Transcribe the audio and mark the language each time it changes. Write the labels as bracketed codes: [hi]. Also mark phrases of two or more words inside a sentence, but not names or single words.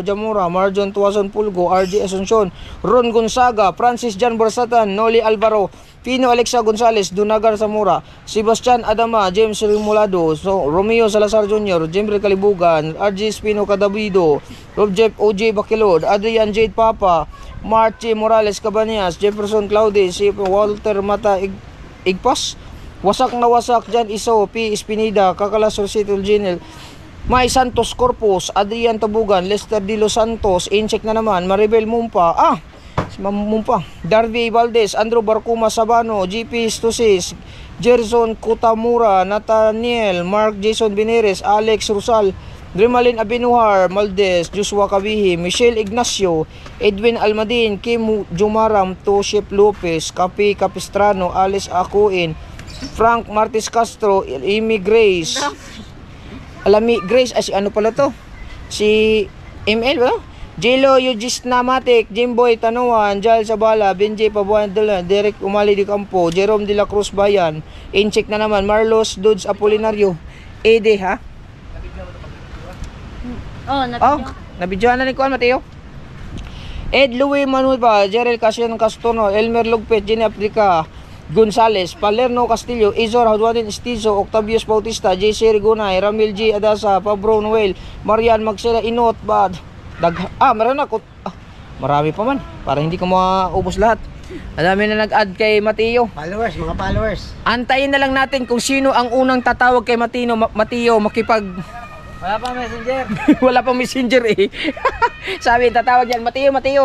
[tl] Hajamura, Marjon Tuason Pulgo, RJ Asuncion, Ron Gonzaga, Francis Jan Borsatan, Noli Alvaro, Pino Alexa Gonzalez, Dunagar Zamora, Sebastian Adama, James Rimulado, Romeo Salazar Jr., Jembre Kalibugan, RJ Spino Cadavido, Rob Jeff OJ Bakilod, Adrian Jade Papa, Marchi Morales Cabanillas, Jefferson Claude, si Walter Mata Igpas, wasak na wasak dyan Iso, P. Espinida, Kakalas Rosito Genel, May Santos Corpus, Adrian Tabugan, Lester De Los Santos, Incheck na naman, Maribel Mumpa, Darby Valdez, Andrew Barcuma Sabano, GP Stusis, Gerson Kutamura, Nathaniel, Mark Jason Beneres, Alex Rusal, Grimalin Abinuhar, Maldes, Joshua Kabihi, Michelle Ignacio, Edwin Almadin, Kim Jumaram, Toshep Lopez, Kapi Capistrano, Alice Akuin, Frank Martis Castro, Amy Grace, si ano pala to? Si ML ba? Jelo Yugisna Matic, Jimboy Tanuan, Jal Sabala, Benji Pabuan Dela, Derek Umali de Campo, Jerome de la Cruz Bayan, Incheck na naman, Marlos Dudes Apolinario, Ede ha? Oh, Oh, nabidyohan na ni Kuan Mateo. Ed Louis Manuel ba, Jerel Casian Castono, Elmer Lugpet, Jenny Africa, Gonzales, Palerno Castillo, Izor Hadwadin Estizo, Octavius Bautista, JC Rigonay, Ramil G. Adasa, Pabro Noel, Marian Magsela Inot, Bad. Meron ako. Marami pa man. Para hindi ko maubos lahat. Ang dami na nag-add kay Mateo. Followers, mga followers. Antayin na lang natin kung sino ang unang tatawag kay Mateo makipag... Wala pa messenger. Wala pang messenger eh. Sabi, tatawag yan, Mateo.